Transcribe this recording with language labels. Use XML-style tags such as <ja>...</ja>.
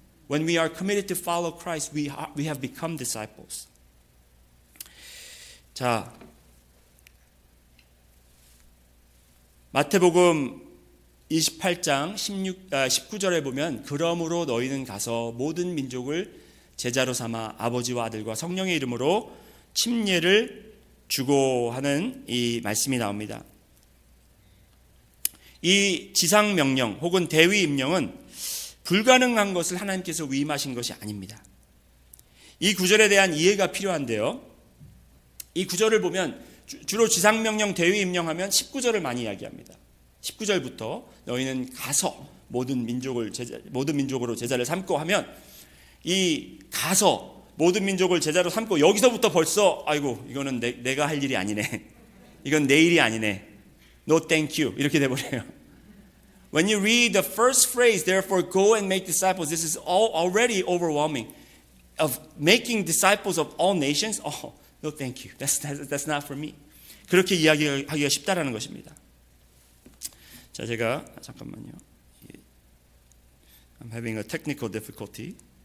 <en>When we are committed to follow Christ, we have become disciples.</en> <ko>자, 마태복음 28장 19절에 보면 그러므로 너희는 가서 모든 민족을 제자로 삼아 아버지와 아들과 성령의 이름으로 침례를 주고 하는 이 말씀이 나옵니다. 이 지상명령 혹은 대위임령은 불가능한 것을 하나님께서 위임하신 것이 아닙니다. 이 구절에 대한 이해가 필요한데요. 이 구절을 보면 주로 지상명령 대위임령하면 19절을 많이 이야기합니다. 19절부터 너희는 가서 모든 민족으로 제자를 삼고 하면 이 가서 모든 민족을 제자로 삼고 여기서부터 벌써 아이고 이거는 내가 할 일이 아니네. 이건 내 일이 아니네.</ko> <en>No thank you</en> <ko>이렇게 돼버려요.</ko> <en>When you read the first phrase, therefore go and make disciples, this is already overwhelming. Of making disciples of all nations, oh, no thank you. That's not for me.</en> <ko>그렇게 이야기하기가 쉽다라는 것입니다. 자, 제가 잠깐만요.</ko> <en>I'm having a technical difficulty.</en>